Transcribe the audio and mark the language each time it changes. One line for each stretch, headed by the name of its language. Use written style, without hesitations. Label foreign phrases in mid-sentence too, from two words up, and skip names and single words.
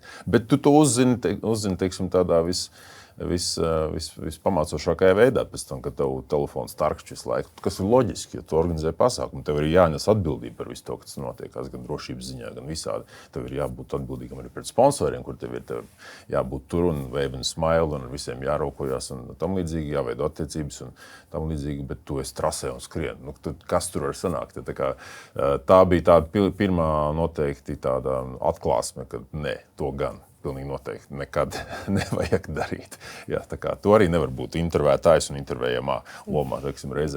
Latvian: Bet tu to uzzini, teiksim, tādā vispamācošākajā veidā, pēc tam, kad tev telefons tarkšķi visu laiku, kas ir loģiski, jo tu organizē pasākumu, tev ir jānes atbildība par visu to, kas notiekās, gan drošības ziņā, gan visādi. Tev ir jābūt atbildīgam arī pret sponsoriem, kur tev jābūt tur un
English: wave and smile
Latvian: un ar visiem jāraukojas un tam līdzīgi, jāveido attiecības un tam līdzīgi, bet tu esi trasē un skrien. Kas tur var sanākt? Tā bija tāda pirmā noteikti tāda atklāsme, ka nē, to gan. Pilnīgi noteikti nekad nevajag darīt. Jā, to arī nevar būt intervētājs un intervējamā lomā, teiksim, reizē.